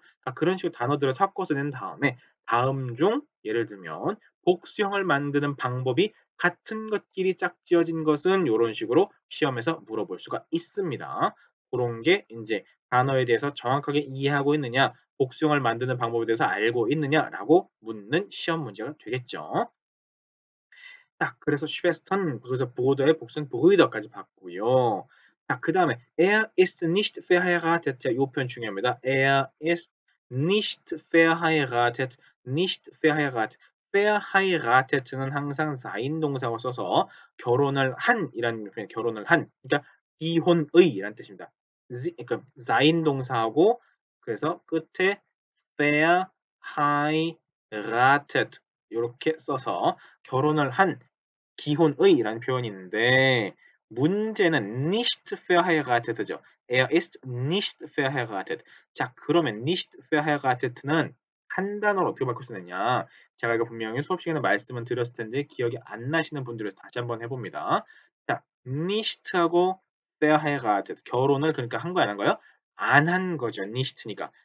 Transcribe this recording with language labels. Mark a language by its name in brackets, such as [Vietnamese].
[Korean] 그러니까 그런 식으로 단어들을 섞어서 낸 다음에 다음 중 예를 들면 복수형을 만드는 방법이 같은 것끼리 짝지어진 것은 요런 식으로 시험에서 물어볼 수가 있습니다. 그런 게 이제 단어에 대해서 정확하게 이해하고 있느냐, 복수형을 만드는 방법에 대해서 알고 있느냐라고 묻는 시험 문제가 되겠죠. 자, 그래서 Schwestern 그래서 Bruder의 복수는 Brüder까지 봤고요. 자, 그다음에 [German] Er ist nicht verheiratet. [Korean] 자, 요 표현 중요합니다. [German] Er ist nicht verheiratet. nicht verheiratet. [Korean] verheiratet는 항상 사인 동사を써서 결혼을 한이라는 표현, 결혼을 한. 그러니까 이혼의라는 뜻입니다. 그러니까 사인 동사하고 그래서 끝에 verheiratet 요렇게 써서 결혼을 한 기혼의라는 표현이 있는데 문제는 nicht verheiratet죠. [German] Er ist nicht verheiratet. [Korean] 자, 그러면 nicht verheirated는 한 단어로 어떻게 바꿀 수 있느냐? 제가 이거 분명히 수업 시간에 말씀을 드렸을 텐데 기억이 안 나시는 분들을 다시 한번 해봅니다. 자, nicht하고 verheiratet 결혼을 그러니까 한 거야, 안 한 거요? 안 한 거죠. nicht니까.